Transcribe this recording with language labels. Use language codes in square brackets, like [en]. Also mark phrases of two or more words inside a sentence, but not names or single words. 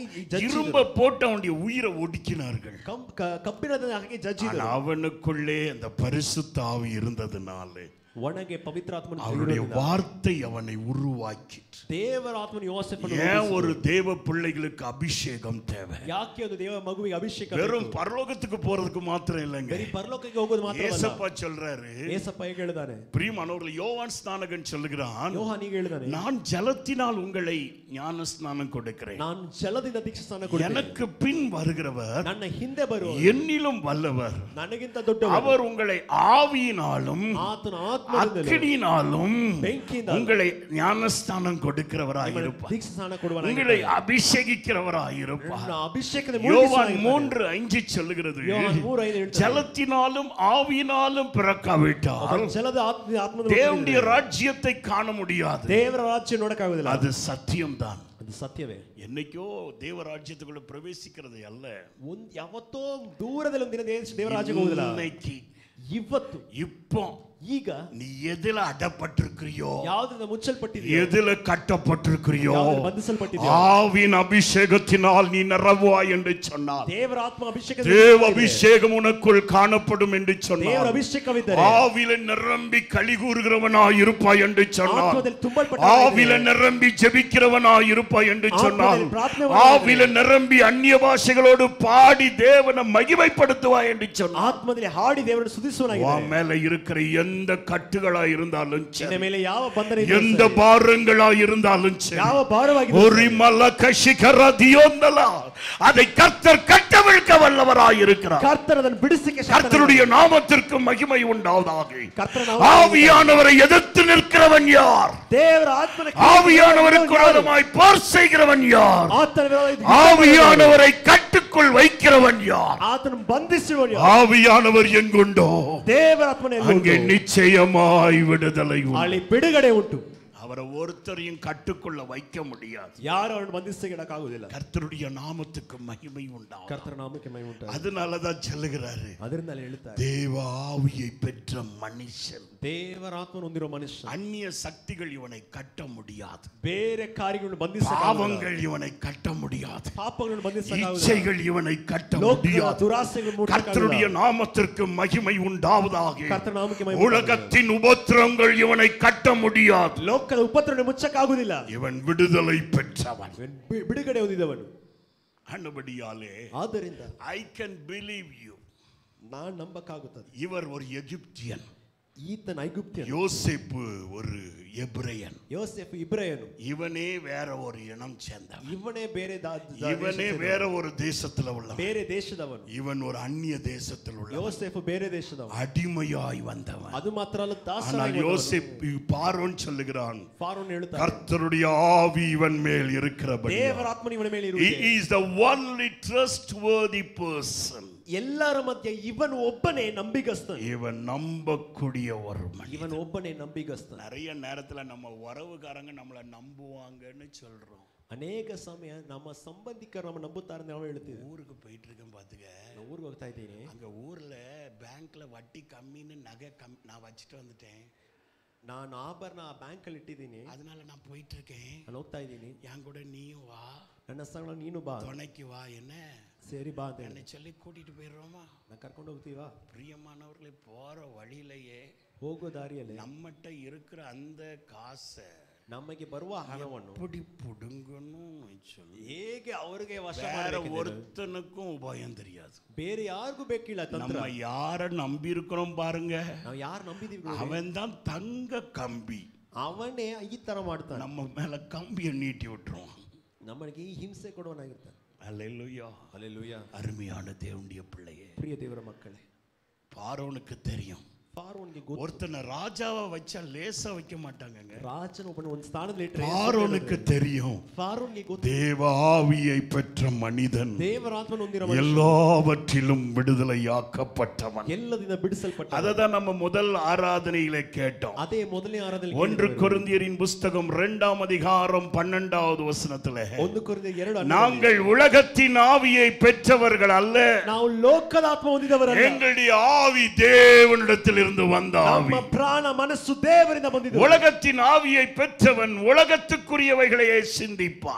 [ta] இரும்ப போட்டு அவனுடைய உயிரை ஒடுக்கினார்கள். [kn] ಕಬ್ಬಿಣದ ಹಾಗೆ ಜಜ್ಜಿದರು. [ta] அவனுக்குள்ளே அந்த பரிசுத்த ஆவி இருந்ததுனாலே [kn] ಒಣಗೆ ಪವಿತ್ರಾತ್ಮನ [ta] அவருடைய வார்த்தை அவனை உருவாக்கி, [kn] ದೇವರ ಆತ್ಮನ ಯೋಸೇಫನು [ta] ஏன் ஒரு தேவ பிள்ளைகளுக்கு அபிஷேகம் தேவை? [kn] ಯಾಕೆ ಒಂದು ದೇವ ಮಗುವಿಗೆ ಅಭಿಷೇಕ ಬೇಕು? [ta] வெறும் பரலோகத்துக்கு போறதுக்கு மாத்திரம் இல்லைங்க. [kn] ಬರೀ ಪರಲೋಕಕ್ಕೆ ಹೋಗೋದು ಮಾತ್ರವಲ್ಲ. [ta] ஏசப்பா சொல்றாரு, [kn] ஏசப்பா ಹೇಗೆ ಹೇಳಿದಾನೆ? [ta] பிரியமானவர்களே, யோவான் ஸ்நானகன் சொல்லுகிறான், [kn] ಯೋಹಾನ್ ಹೀಗೆ ಹೇಳಿದಾನೆ, [ta] நான் ஜலத்தினால் உங்களை ஞான ஸ்நானம் கொடுக்கிறேன், [kn] ನಾನು ಜಲದಿಂದ ದೀಕ್ಷಾ ಸ್ನಾನ ಕೊಡುತ್ತೇನೆ, [ta] எனக்கு பின் வருகிறவர் [kn] ನನ್ನ ಹಿಂದೆ ಬರುವವರು [ta] என்னிலும் வல்லவர், [kn] ನನಗಿಂತ ದೊಡ್ಡವರು, [ta] அவர் உங்களை ஆவியினாலும் [kn] ಆತನ ಆತ್ಮದಿಂದಲೂ [ta] அக்கினியினாலும் [kn] ಬೆಂಕಿಯಿಂದಲೂ [ta] உங்களை ஞானஸ்நானம் கொடுக்கிறவராயிருப்பார், [kn] ದೀಕ್ಷಾ ಸ್ನಾನ ಕೊಡುವವನಾಗಿದ್ದಾನೆ, [ta] உங்களை அபிஷேகிக்கிறவராயிருப்பார். [kn] ಅಭಿಷೇಕದ [ta] யோவான் 3:5 சொல்லுகிறது, [kn] ಯೋಹಾನ್ 3:5 ಹೇಳ್ತಾನೆ, [ta] ஜலத்தினாலும் ஆவியினாலும் பிறக்காவிட்டால் [kn] ಜಲದ ಆತ್ಮದ [ta] தேவனுடைய ராஜ்யத்தை காண முடியாது. [kn] ದೇವರ ರಾಜ್ಯ ನೋಡಕ್ಕಾಗುವುದಿಲ್ಲ. [ta] அது சத்தியம்தான். [kn] ಅದು ಸತ್ಯವೇ. [ta] என்னைக்கோ தேவராஜ்யத்துக்குள்ள பிரவேசிக்கிறது அல்ல, [kn] ಯಾವತ್ತೋ ದೂರದಲ್ಲಿ ಒಂದು ದಿನ ದೇವರ ರಾಜ್ಯಕ್ಕೆ ಹೋಗುದಿಲ್ಲ. [ta] இன்னைக்கு, [kn] ಇವತ್ತು, [ta] இப்போ [kn] ಈಗ [ta] நீ எதில அடப்பட்டிருக்கிறியோ, [kn] ಯಾವುದರಿಂದ ಮುಚ್ಚಲ್ಪಟ್ಟಿದೆಯೋ, [ta] எதில கட்டப்பட்டிருக்கிறியோ, [kn] ಯಾವುದರಿಂದ ಬಂಧಿಸಲ್ಪಟ್ಟಿದೆಯೋ, [ta] ஆவின் அபிஷேகத்தினால் நீ நிரம்புவாய் என்று சொன்னார். [kn] ದೇವರ ಆತ್ಮ ಅಭಿಷೇಕ, [ta] தேவ அபிஷேகம் உனக்குள் காணப்படும் என்று [kn] ದೇವರ [ta] சொன்னார். [kn] ಅಭಿಷೇಕವಿದ್ದರೆ [ta] ஆவில நிரம்பி களி கூறுகிறவனாய் இருப்பாய் என்று சொன்னார். [kn] ಆತ್ಮದಲ್ಲಿ ತುಂಬಲ್ಪಟ್ಟ [ta] ஆவில நிரம்பி ஜெபிக்கிறவனாய் இருப்பாய் என்று சொன்னார். ஆவில நிரம்பி அந்நிய பாஷைகளோடு பாடி தேவனை மகிமைப்படுத்துவாய் என்று சொன்னார். [kn] ಆತ್ಮದಲ್ಲಿ ಹಾಡಿ ದೇವರನ್ನು ಸ್ತುತಿಸುವನಾಗಿದ್ದಾನೆ. [ta] உன் மேல இருக்கிற எந்த கட்டுகளா இருந்தாலும் [kn] ನಿನ್ನ [ta] சரி, [kn] ಮೇಲೆ ಯಾವ ಬಂಧನ [ta] எந்த பாரங்களா இருந்தாலும் சரி, [kn] ಯಾವ ಭಾರವಾಗಿದೆ, [ta] ஒரு மலகஷிகரதியோந்தலா, அதை கர்த்தர் கட்டவிழ்க்க வல்லவராய் இருக்கிறார். [kn] ಕರ್ತನ ಅದನ್ನು ಬಿಡಿಸಲಿಕ್ಕೆ [ta] கர்த்தருடைய நாமத்திற்கு மகிமை உண்டாவதாக. [kn] ಕರ್ತನ [ta] ஆவியானவரை எதிர்த்து நிற்கிறவன் யார்? [kn] ದೇವರ ಆತ್ಮನ [ta] ஆவியானவருக்கு விரோதமாய் போர் செய்கிறவன் யார்? [kn] ಆತನ ವಿರೋಧ [ta] ஆவியானவரை கட்டுக்குள் வைக்கிறவன் யார்? [kn] ಆತನ ಬಂಧಿಸುವವನು ಯಾರು? [ta] ஆவியானவர் எங்குண்டோ [kn] ದೇವರ ಆತ್ಮನ [ta] அங்கே நிச்சயமாய் விடுதலை உண்டு. [kn] ಅಲ್ಲಿ ಬಿಡುಗಡೆ ಉಂಟು. [ta] அவரை ஒருத்தரையும் கட்டுக்குள்ள வைக்க முடியாது. [kn] ಯಾರು ಅವರನ್ನು ಬಂಧಿಸಲಿಕ್ಕಾಗುವುದಿಲ್ಲ. [ta] கர்த்தருடைய நாமத்துக்கு மகிமை உண்டாகும். [kn] ಕರ್ತನ ನಾಮಕ್ಕೆ ಮಹಿಮೆ ಉಂಟಾಗಲಿ. [ta] அதனால தான் சொல்லுகிறாரு, [kn] ಅದರಿಂದಲೇ ಹೇಳ್ತಾರೆ, [ta] தேவ ஆவியை பெற்ற மனுஷன், [kn] ದೇವರ ಆತ್ಮವನ್ನು ಹೊಂದಿರುವ ಮನುಷ್ಯ [ta] அந்நிய சக்திகள் இவனை கட்ட முடியாது. [kn] ಬೇರೆ ಕಾರ್ಯಗಳನ್ನು ಬಂಧಿಸಕ್ಕಾಗುವುದಿಲ್ಲ. [ta] பாவங்கள் இவனை கட்ட முடியாது. [kn] ಪಾಪಗಳನ್ನು ಬಂಧಿಸಕ್ಕಾಗುವುದಿಲ್ಲ. [ta] இச்சைகள் இவனை கட்ட முடியாது. [kn] ದುರಾಸೆಗಳು ಮುಟ್ಟಕ್ಕಾಗುವುದಿಲ್ಲ. [ta] கர்த்தருடைய நாமத்திற்கு மகிமை உண்டாவதாக. [kn] ಕರ್ತನ ನಾಮಕ್ಕೆ ಮಹಿಮೆ. [ta] உலகத்தின் உபத்திரங்கள் இவனை கட்ட முடியாது. [kn] ಲೋಕದ ಉಪದ್ರವವನ್ನು ಮುಚ್ಚಕ್ಕಾಗುವುದಿಲ್ಲ. [ta] இவன் விடுதலை பெற்றவன், [kn] ಬಿಡುಗಡೆ ಹೊಂದಿದವನು. [ta] அன்னபடியாலே [kn] ಆದ್ದರಿಂದ [en] I can believe you. [kn] ನಾನು ನಂಬಕ್ಕಾಗುತ್ತದೆ. [ta] இவர் ஒரு எகிப்தியன், [kn] ಈತನ ಐಗುಪ್ತ್ಯನು. [ta] யோசேப்பு ஒரு எபிரேயன், [kn] ಯೋಸೇಫ್ ಇಬ್ರಾಯನು. [ta] இவனே வேற ஒரு இனம் சேர்ந்தவன், [kn] ಇವನೇ ಬೇರೆ [ta] இவனே வேற ஒரு தேசத்துல உள்ளவன், [kn] ಬೇರೆ ದೇಶದವನು. [ta] இவன் ஒரு அந்நிய தேசத்தில் உள்ளவன், [kn] ಯೋಸೇಫ್ ಬೇರೆ ದೇಶದವನು, [ta] அடிமையாய் வந்தவன். [kn] ಅದು ಮಾತ್ರ ಅಲ್ಲ, [ta] ஆனால் [kn] ದಾಸನಾಗಿ [ta] யோசேப்பு பார்வோன் சொல்லுகிறான், [kn] ಫಾರೋನ್ ಹೇಳುತ್ತಾನೆ, [ta] கர்த்தருடைய ஆவி இவன் மேல் இருக்கிறபடி [kn] ದೇವರ ಆತ್ಮನು ಇವನ ಮೇಲೆ [en] he [kn] ಇರುತ್ತದೆ. [en] is the only trustworthy person. [kn] ಎಲ್ಲರ ಮಧ್ಯೆ ಇವನು ಒಬ್ಬನೇ ನಂಬಿಗಸ್ತನು. [ta] இவன் நம்பக்கூடிய ஒரு மனிதன். [kn] ಇವನು ಒಬ್ಬನೇ ನಂಬಿಗಸ್ತನು. [ta] நிறைய நேரத்துல நம்ம உறவுகாரங்க நம்மளை நம்புவாங்கன்னு சொல்றோம். [kn] ಅನೇಕ ಸಮಯ ನಮ್ಮ ಸಂಬಂಧಿಕರು ನಮ್ಮ ನಂಬುತ್ತಾರೆ ನಾವು ಹೇಳ್ತೀವಿ. [ta] ஊருக்கு போயிட்டு இருக்கேன் பாத்துக்க, [kn] ನಾನು ಊರಿಗೆ ಹೋಗ್ತಾ ಇದ್ದೀನಿ. [ta] அங்க ஊர்ல பேங்க்ல வட்டி கம்மின்னு நகை நான் வச்சுட்டு வந்துட்டேன். [kn] ನಾನು ಆಭರಣ ಬ್ಯಾಂಕ್ ಅಲ್ಲಿ ಇಟ್ಟಿದ್ದೀನಿ, [ta] அதனால நான் போயிட்டு இருக்கேன். [kn] ನಾನು ಹೋಗ್ತಾ ಇದ್ದೀನಿ. [ta] என் கூட நீயும் வா, [kn] ನನ್ನ ಸಂಗಡ ನೀನು ಬಾ, [ta] துணைக்கு வா, என்ன [kn] ಸೇರಿ ಬಾ ಅಂತ [ta] என்னை சொல்லி கூட்டிட்டு போயிடுறோமா? [kn] ನಾನು ಕರ್ಕೊಂಡು ಹೋಗ್ತೀವಾ? [ta] பிரியமானவர்களை, போற வழியிலேயே [kn] ಹೋಗೋ ದಾರಿಯಲ್ಲಿ [ta] நம்மகிட்ட இருக்கிற அந்த காசை [kn] ನಮಗೆ ಬರುವ ಹಣವನ್ನು [ta] எப்படி புடுங்கணும் சொல்லி [kn] ಹೇಗೆ ಅವರಿಗೆ ವಶ [ta] வேற [kn] ಮಾಡಬೇಕೆಂದು [ta] ஒருத்தனுக்கும் உபாயம் தெரியாது. [kn] ಬೇರೆ ಯಾರಿಗೂ ಬೇಕಿಲ್ಲ ತಂತ್ರ. [ta] நம்ம யார நம்பி இருக்கிறோம் பாருங்க, [kn] ನಾವು ಯಾರು ನಂಬಿದೀವಿ [ta] அவன் தான் தங்க கம்பி. [kn] ಅವನೇ ಈ ತರ ಮಾಡ್ತಾನೆ, [ta] நம்ம மேல கம்பியை நீட்டி விட்டுருவான். [kn] ನಮಗೆ ಈ ಹಿಂಸೆ ಕೊಡುವನಾಗಿರ್ತಾನೆ. [ta] அல்லேலூயா, அல்லேலூயா. அருமையான தேவனுடைய பிள்ளையே, [kn] ಪ್ರಿಯ ದೇವರ ಮಕ್ಕಳೇ, [ta] பார்வோனுக்கு தெரியும், [kn] ಫಾರೋನ್ಗೆ ಗೊತ್ತು. [ta] ஒருத்தனை ராஜாவை வச்சா லேசா வைக்க மாட்டாங்கங்க. [kn] ರಾಜನ ಒಬ್ಬನ ಒಂದು ಸ್ಥಾನದಲ್ಲಿ ಇಟ್ಟರೆ [ta] பார்வோனுக்கு தெரியும், [kn] ಫಾರೋನ್ಗೆ ಗೊತ್ತು, [ta] தேவ ஆவியை பெற்ற மனிதன் [kn] ದೇವರ ಆತ್ಮನ ಹೊಂದಿರುವ ಮನುಷ್ಯ [ta] எல்லாவற்றிலும் விடுதலையாக்கப்பட்டவன். [kn] ಎಲ್ಲದಿಂದ ಬಿಡಿಸಲ್ಪಟ್ಟ. [ta] அததான் நம்ம முதல் ஆராதனையிலே கேட்டோம். [kn] ಅದೇ ಮೊದಲನೇ ಆರಾಧನೆ [ta] 1 கொரிந்தியரின் புஸ்தகம் 2ஆம் அதிகாரம் 12வது வசனத்திலே, [kn] 1 ಕೊರಿಂಥಿಯರು 2 [ta] நாங்கள் உலகத்தின் ஆவியை பெற்றவர்கள் அல்ல, [kn] ನಾವು ಲೋಕದ ಆತ್ಮ ಹೊಂದಿದವರಲ್ಲ, [ta] எங்களுடைய ஆவி தேவனிடத்தில் இருந்து வந்த ஆவி. [kn] ನಮ್ಮ ಪ್ರಾಣ ಮನಸ್ಸು ದೇವರಿಂದ ಬಂದಿದೆ. [ta] உலகத்தின் ஆவியை பெற்றவன் உலகத்துக்குரியவைகளையே சிந்திப்பான்,